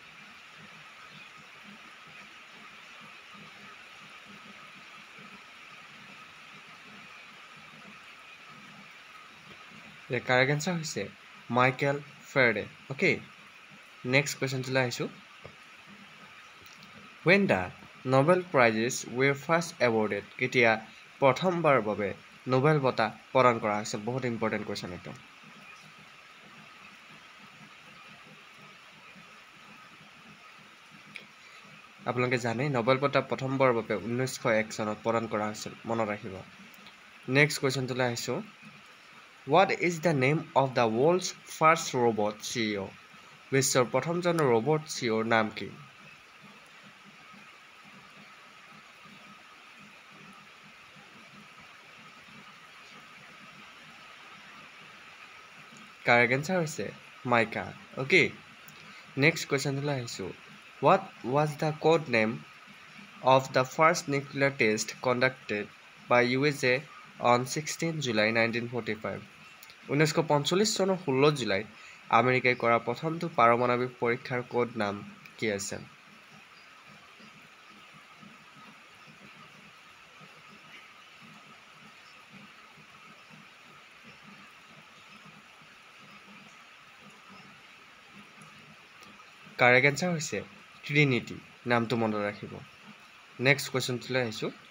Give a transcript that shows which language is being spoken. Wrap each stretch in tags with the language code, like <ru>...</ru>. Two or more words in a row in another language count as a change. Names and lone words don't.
<as>ইয়াৰ</as> <en>correct answer</en> <as>হৈছে মাইকেল ফেৰাডে</as> <en>okay next questionটোলৈ</en> <as>আহিছোঁ</as> <en>when the Nobel Prizes were first awarded</en> <as>কেতিয়া প্ৰথমবাৰৰ বাবে নোবেল বঁটা প্ৰদান কৰা হৈছিল বহুত</as> <en>important question</en> <as>একদম আপোনালোকে জানে নোবেল বঁটা প্ৰথমবাৰৰ বাবে 1901 চনত প্ৰদান কৰা হৈছিল মনত ৰাখিব</as> <en>next questionটোলৈ</en> <as>আহিছোঁ</as> <en>what is the name of the world's first robot CEO</en> <as>বিশ্বৰ প্ৰথমজন ৰবট CEOৰ নাম কি</as> <en>correct answer</en> <as>হৈছে মাইকা</as> <en>okay next questionটোলৈ আহিছোঁ what was the code name of the first nuclear test conducted by USA on 16 July 1945</en> <as>1945 চনৰ 16 জুলাইত আমেৰিকাই কৰা প্ৰথমটো পাৰমাণৱিক পৰীক্ষাৰ কোড নাম কি আছিল</as> <en>correct answer</en> <as>হৈছে ট্ৰিনিটি নামটো মনত ৰাখিব</as> <en>next questionটোলৈ</en> <as>আহিছোঁ</as>